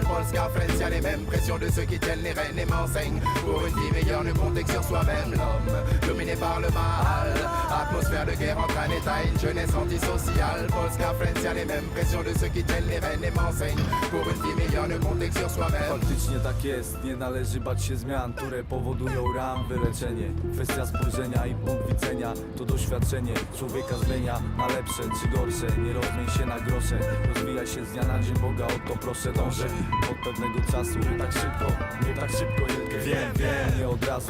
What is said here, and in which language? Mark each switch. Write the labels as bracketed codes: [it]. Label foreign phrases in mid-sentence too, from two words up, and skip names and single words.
[fr] Polska Friends, y'a les mêmes pressions de ceux qui tiennent les rênes et m'enseignent. Pour une vie meilleure, ne comptez que sur soi-même. L'homme dominé par le mal, atmosphère de guerre entre un état et une jeunesse antisociale. Polska Friends, y'a les mêmes pressions de ceux qui tiennent les rênes et m'enseignent. Pour une vie meilleure, ne comptez que sur soi-même. [pl] Faktycznie tak jest, nie należy bać się zmian, które powodują ran, wyleczenie. Kwestia spojrzenia i punkt widzenia to doświadczenie człowieka zmienia na lepsze czy gorsze. Nie rozmień się na grosze, rozwijaj się z dnia na dzień, Boga o to proszę dążę. Od pewnego czasu, nie tak szybko, wiem, nie od razu.